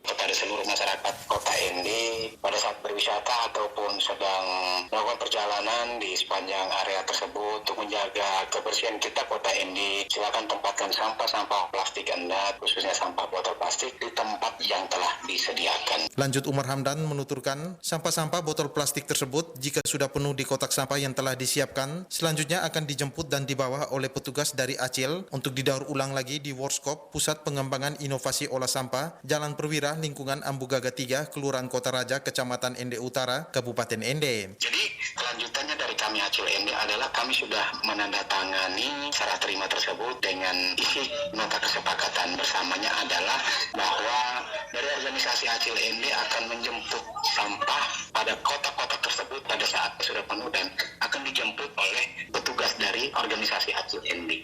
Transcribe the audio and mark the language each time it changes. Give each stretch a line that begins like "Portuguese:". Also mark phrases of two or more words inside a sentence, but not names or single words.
Indonesian: Kepada seluruh masyarakat Kota Ende pada saat berwisata ataupun sedang melakukan perjalanan di sepanjang area tersebut untuk menjaga kebersihan kita Kota Ende, silakan tempatkan sampah-sampah plastik Anda, khususnya sampah botol plastik di tempat yang telah disediakan. Lanjut Umar Hamdan menuturkan, sampah-sampah botol plastik tersebut jika sudah penuh di kotak sampah yang telah disiapkan, selanjutnya akan dijemput dan dibawa oleh petugas dari Acil untuk didaur ulang lagi di Workshop Pusat Pengembangan Inovasi Olah Sampah, Jalan Perwira, Lingkungan Ambugaga 3, Kelurahan Kelurahan Kota Raja, Kecamatan Ende Utara, Kabupaten Ende. Jadi kelanjutannya dari kami Acil Ende adalah kami sudah menandatangani serah terima tersebut dengan isi nota kesepakatan bersamanya adalah bahwa dari organisasi Acil Ende akan menjemput sampah pada kota-kota tersebut pada saat sudah penuh dan akan dijemput oleh petugas dari organisasi Acil Ende.